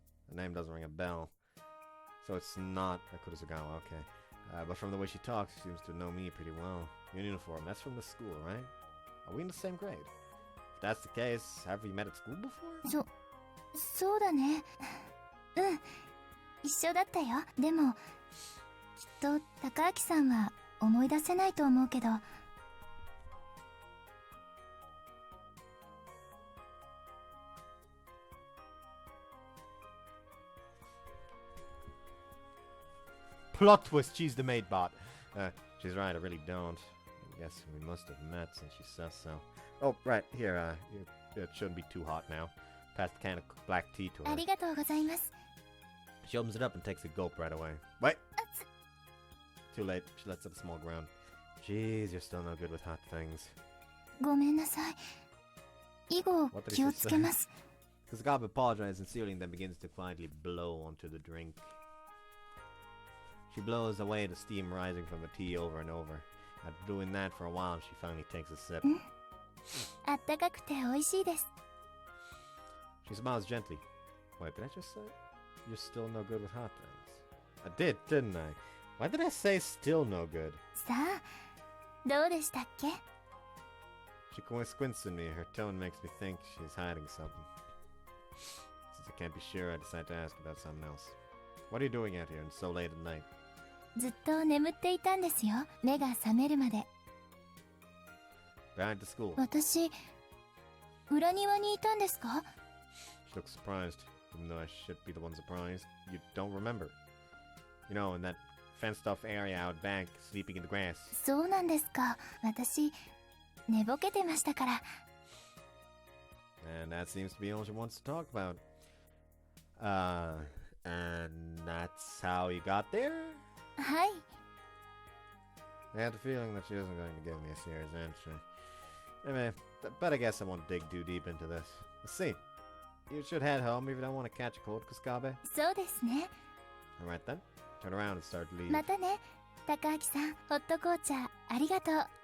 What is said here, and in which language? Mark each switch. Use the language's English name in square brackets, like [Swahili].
[English] The name doesn't ring a bell. So it's not Kurusugawa, okay. But from the way she talks, she seems to know me pretty well. Your uniform, that's from the school, right? Are we in the same grade? If that's the case, have we met at school before? [Japanese] そうだね。うん。一緒だったよ。でも、きっと高明さんは思い出せないと思うけど。 [English] Plot twist, she's the maid bot. She's right, I really don't. I guess we must have met since she says so. Oh, right, here, it shouldn't be too hot now. Pass the can of black tea to her. [Japanese] ありがとうございます。 [English] She opens it up and takes a gulp right away. Wait! Too late, she lets out a small groan. Jeez, you're still no good with hot things. [Japanese] ごめんなさい。以後気をつけます。 [English] Kusakabe apologizes sincerely and then begins to quietly blow onto the drink. She blows away the steam rising from the tea over and over. After doing that for a while, she finally takes a sip. [Japanese] あったかくて美味しいです。 [English] She smiles gently. Wait, did I just say? You're still no good with hot things. I did, didn't I? Why did I say still no good? [Japanese] さあ、どうでしたっけ？ [English] She squints at me. Her tone makes me think she's hiding something. Since I can't be sure, I decide to ask about something else. What are you doing out here and so late at night? [Japanese] ずっと眠っていたんですよ。目が覚めるまで。 [English] Behind the school. [Japanese] 私、裏庭にいたんですか？ [English] look surprised, even though I should be the one surprised. You don't remember. You know, in that fenced-off area out back, sleeping in the grass. [Japanese] そうなんですか。私寝ぼけてましたから。 [English] And that seems to be all she wants to talk about. And that's how you got there? [Japanese] はい。 [English] I had the feeling that she wasn't going to give me a serious answer. Anyway, but I guess I won't dig too deep into this. Let's see. You should head home if you don't want to catch a cold, Kuskabe. [Japanese] そうですね。 [English] Alright then. Turn around and start to leave. [Japanese] またね。高明さん、ホット紅茶ありがとう。